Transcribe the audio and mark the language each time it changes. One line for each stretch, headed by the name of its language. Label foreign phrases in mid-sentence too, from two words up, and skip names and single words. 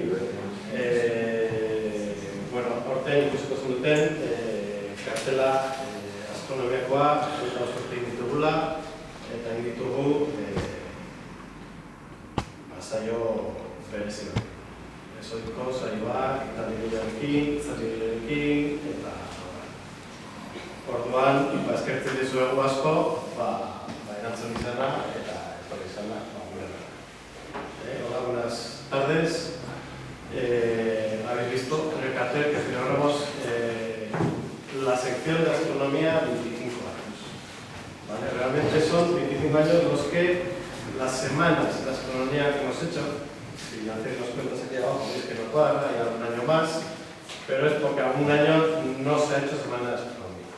Basque: Bueno, aurten ikusiko zenuten kartela astronomiakoa egin ditugula eta egin ditugu saio berezi bat. Ezoiko saioak, itzaldiarekin, eta orduan, eskertzen dizuegu asko, erantzun izana eta etorri izana gurera.
Spanish: Hola, buenas tardes. Habéis visto en el cartel que celebramos la sección de astronomía 25 años. ¿Vale? Realmente son 25 años los que las semanas de astronomía que hemos hecho, si hacéis los cuentas aquí abajo, veis que no cuadra, hay algún año más, pero es porque algún año no se ha hecho semana de astronomía.